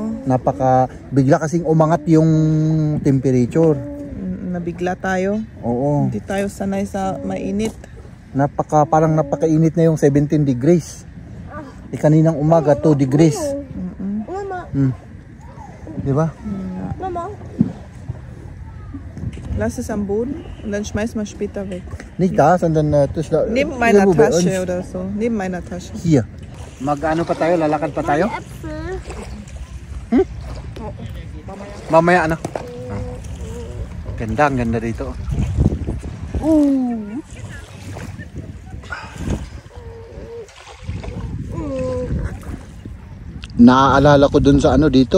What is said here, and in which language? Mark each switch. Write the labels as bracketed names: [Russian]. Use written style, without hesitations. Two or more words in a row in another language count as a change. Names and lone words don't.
[Filipino] Bigla kasing umangat yung temperature. Nabigla tayo. Oo. Hindi tayo sanay sa mainit. Parang napakainit na yung 17 degrees. Kaninang umaga 2 degrees. Mama. Di ba? Mama. [German] Lass es am Boden und dann schmeiß mal später weg. Nicht da, sondern Neben meiner Tasche oder so. Neben meiner Tasche. Hier. [Filipino] Mag-ano pa tayo? Lalakad pa tayo? Mamaya ano? Ganda, ang ganda dito. Naaalala ko dun sa ano dito.